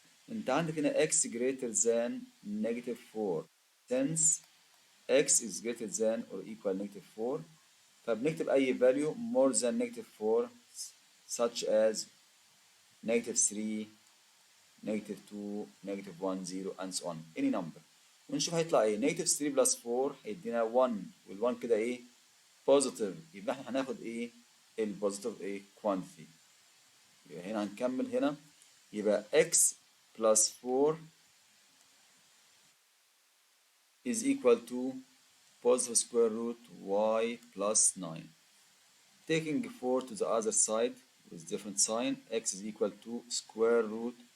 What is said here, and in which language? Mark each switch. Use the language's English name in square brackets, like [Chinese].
[English] انت عندك هنا x greater than negative 4 since x is greater than or equal negative 4 فبنكتب أي value more than negative 4 such as negative 3 negative 2 negative 1 0 and so on any number ونشوف هيطلع ايه. [Arabic] negative 3 plus 4 هيدينا 1 وال1 كده ايه positive يبقى احنا هناخد ايه البوزيتيف ايه quantity. [English] يبقى هنا هنكمل هنا يبقى x plus 4 is equal to positive square root y plus 9. Taking 4 to the other side with different sign x is equal to square root